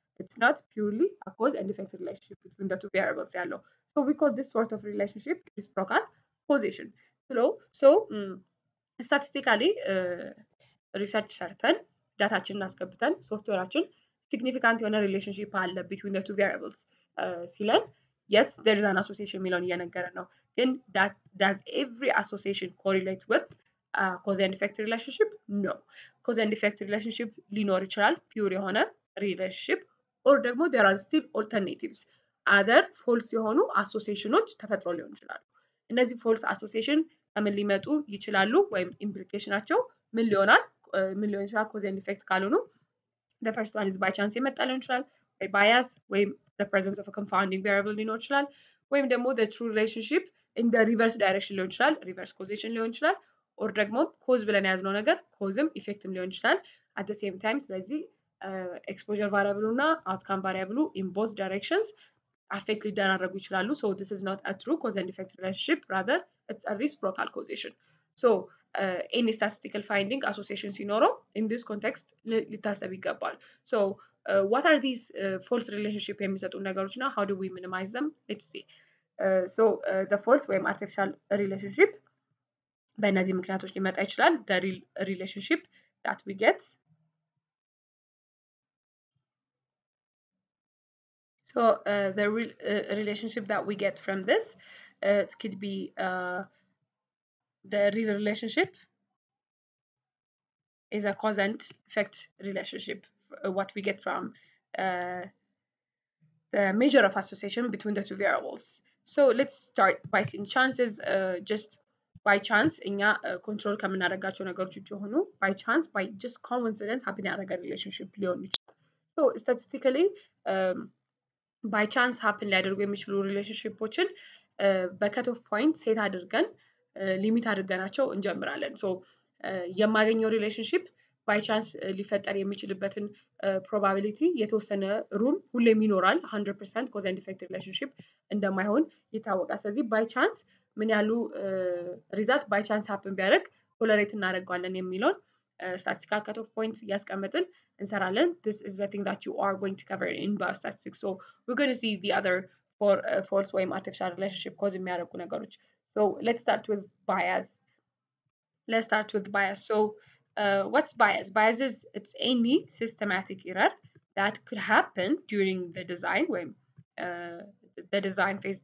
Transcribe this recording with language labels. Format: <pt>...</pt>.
<en>it's not purely a cause and effect relationship between the two variables</en> <am>ያለው.</am> <en>so we call this sort of relationship reciprocal causation. so statistically</en> <am>ሪሰርች ሰርተን ዳታችንን አስገብተን ሶፍትዌራችን ሲግኒፊካንት የሆነ ሪሌሽንሺፕ አለ</am> <en>between the two variables</en> <am>ሲለን</am> <en>yes there is an association</en> <am>የሚለውን እየነገረን ነው. ግን</am> <en>does every association correlate with cause and effect relationship? no. cause and effect relationship</en> <am>ሊኖር ይችላል</am> <en>pure</en> <am>የሆነ</am> <en>relationship or</en> <am>ደግሞ</am> <en>there are still alternatives other false</en> <am>የሆኑ</am> <en>associationዎች</en> <am>ተፈጥሮ ሊሆን ይችላሉ. እነዚህ false association ከምን ሊመጡ ይችላሉ ወይም</am> <en>implicationናቸው</en> <am>ምን ሊሆን ይችላል</am> <en>cause and effect</en> <am>ካልሆኑ</am> <en>the first one is by chance</en> <am>የመጣ ሊሆን ይችላል ወይ</am> <en>bias ወይም the presence of a confounding variable</en> <am>ሊኖር ይችላል ወይም ደግሞ</am> <en>the true relationship in the reverse direction</en> <am>ሊሆን ይችላል</am> <en>reverse causation ሊሆን ይችላል or</en> <am>ደግሞ</am> <en>cause</en> <am>ብለን ያዝነው ነገር</am> <en>causeም effectም ሊሆን ይችላል at the same time.</en> <am>ስለዚህ</am> <en>exposure variable</en> <am>እና</am> <en>outcome variable in both directions affect</en> <am>ሊደራረጉ ይችላሉ.</am> <en>so this is not a true cause and effect relationship rather it's a reciprocal causation. so any statistical finding association</en> <am>ሲኖረው</am> <en>in this context</en> <am>ሊታሰብ ይገባል.</am> <en>so what are these false relationship</en> <am>የሚሰጡ ነገሮች እና</am> <en>how do we minimize them? let's see. so the false</en> <am>ወይም</am> <en>artificial relationship</en> <am>በእነዚህ ምክንያቶች ሊመጣ ይችላል.</am> <en>the relationship that we get so the relationship that we get from this it could be the real relationship is a cause and effect relationship what we get from the measure of association between the two variables. so let's start by seeing chances just by chance</en> <am>እኛ</am> <en>control</en> <am>ከምናደርጋቸው ነገሮች የሆኑ</am> <en>by chance by just coincidence happen</en> <am>ያደረገ</am> <en>relationship</en> <am>ሊሆን ይችላል.</am> <en>so statistically by chance happen</en> <am>ሊያደርጉ የሚችሉ ሪሌሽንሺፖችን በከት ኦፍ ፖይንት ሴት አድርገን ሊሚት አድርገናቸው እንጀምራለን. so የማገኘው ሪሌሽንሺፕ ባይ ቻንስ ሊፈጠር የሚችልበትን ፕሮባቢሊቲ የተወሰነ ሩም ሁሌም ይኖራል 100% ኮዝ ኤንድ ኢፌክት ሪሌሽንሺፕ እንደማይሆን ይታወቃል. ስለዚህ ባይ ቻንስ ምን ያሉ ሪዛልት ባይ ቻንስ ሀፕን ቢያደርግ ቶለሬት እናደርገዋለን የሚለውን</am> <en>statistical cut off points</en> <am>እያስቀመጥን እንሰራለን.</am> <en>this is the thing that you are going to cover in biostatistics. so we're going to see the other for false</en> <am>ወይም</am> <en>artificial relationship cause</en> <am>የሚያደርጉ ነገሮች.</am> <en>so let's start with bias. so what's bias? Bias is it's any systematic error that could happen during the design when the design phase.</en>